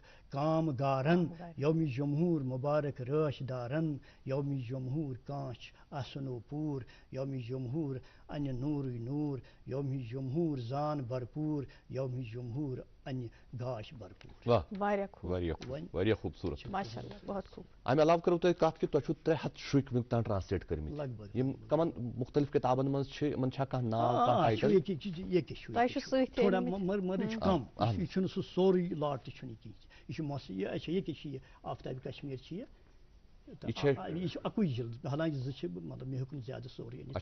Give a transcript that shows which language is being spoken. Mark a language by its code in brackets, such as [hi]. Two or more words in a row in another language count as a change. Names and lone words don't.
[ks] کام گارن یوم جمہور مبارک رٲچھ دارن یوم جمہور کانچ آسنو پور یوم جمہور انہ نورٕے نور یوم جمہور زان بھرپور یوم جمہور انہ گاش بھرپور. واہ واریاہ خوب واریاہ خوبصورت. [ur] ماشاءاللہ بہت خوب. [ks] امہ علاوہ کرو تُہۍ کتھ کہِ تۄہہِ چھُو 300 شُرۍ وٕنیُک تام ٹرانسلیٹ کٔرمٕتۍ لگ بگ یِم کمن مختلف کتابن منٛز چھِ یِمن چھا کانٛہہ ناو کانٛہہ ٹایٹل تۄہہِ چھُ سۭتۍ تھوڑا مگر چھُ کم یہِ چھُنہٕ سُہ سورُے لاٹ تہِ چھُنہٕ کینٛہہ یہِ چھُ موسیقی اچھا ییٚکیٛاہ چھِ یہِ آفتاب کشمیٖر چھِ یہِ چھُ اَکُے جلد حالانکہِ زٕ چھِ مطلب مےٚ ہیوٚک نہٕ زیادٕ سورُے أنِتھ